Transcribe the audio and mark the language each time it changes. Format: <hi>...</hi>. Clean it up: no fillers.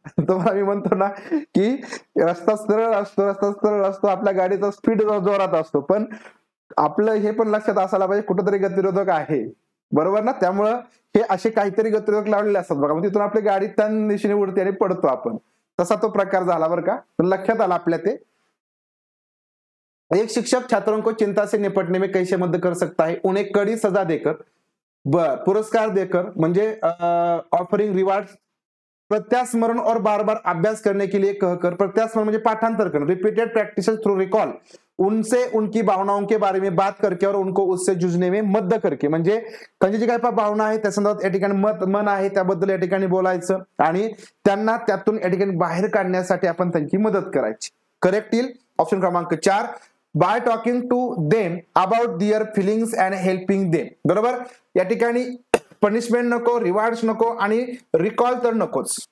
<mr>तुम्हाला मी म्हणतो ना की रस्ता सरळ असतो, आपल्या गाडीचा स्पीड जोरात असतो, पण आपलं हे पण लक्षात असायला पाहिजे कुठेतरी गतिरोधक आहे, बरोबर ना? त्यामुळं हे असे काहीतरी गतिरोधक लावलेले असतात बघा, मग तिथून आपली गाडी त्या दिशेने उडते आणि पडतो आपण. तसा तो प्रकार झाला बरं का, पण लक्षात आला आपल्या ते.</mr> <hi>एक शिक्षक छात्रों को चिंता से निपटने में कैसे मदद कर सकता है? उन्हें कड़ी सजा देकर, पुरस्कार देकर, म्हणजे</hi> <en>offering reward,</en> <hi>प्रत्यास्मरण और बार बार अभ्यास करने के लिए कहकर.</hi> <mr>प्रत्यास्मरण म्हणजे पाठांतर करणं,</mr> <en>repeated practice through recall,</en> <hi>उनसे उनकी भावनाओं के बारे में बात करके और उनको उससे जूझने में मदद करके.</hi> <mr>म्हणजे त्यांची जी काही भावना आहे त्या संदर्भात या ठिकाणी मन आहे त्याबद्दल या ठिकाणी बोलायचं आणि त्यांना त्यातून या ठिकाणी बाहेर काढण्यासाठी आपण त्यांची मदत करायची. करेक्ट येईल ऑप्शन क्रमांक 4.</mr> <en>By talking to them about their feelings and helping them.</en> <mr>बरोबर, या ठिकाणी पनिशमेंट नको, रिवॉर्ड्स नको आणि रिकॉल तर नकोच.</mr>